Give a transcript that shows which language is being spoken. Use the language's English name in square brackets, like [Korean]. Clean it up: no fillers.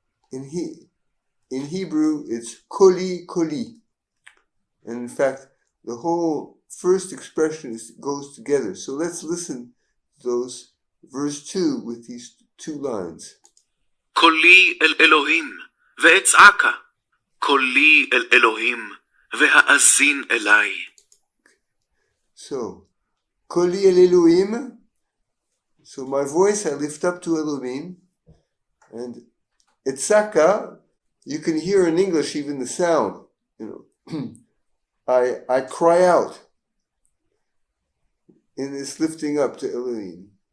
[English] In Hebrew, it's koli, koli. And in fact, the whole first expression goes together. So let's listen to those verse 2 with these 2 lines. [Hebrew] קולי אל אלוהים, ואצעקה. קולי אל אלוהים, והאזין אליי. [English] So, [Hebrew] koli el Elohim. [English] So my voice I lift up to Elohim. And etzaka, you can hear in English even the sound. I cry out in this lifting up to Elohim.